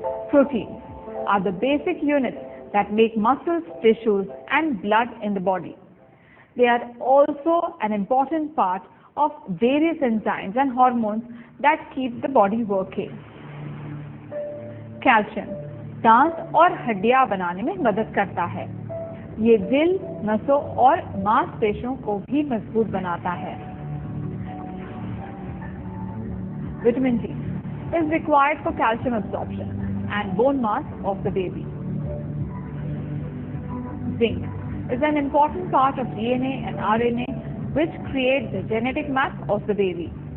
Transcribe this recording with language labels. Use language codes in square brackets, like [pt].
[en] Proteins are the basic units that make muscles, tissues, and blood in the body. They are also an important part of various enzymes and hormones that keep the body working. [hi] Calcium दांत और हड्डियां बनाने में मदद करता है. ये दिल, नसों और मांसपेशियों को भी मजबूत बनाता है. [en] Vitamin D is required for calcium absorption and bone mass of the baby. Zinc is an important part of DNA and RNA which create the genetic map of the baby.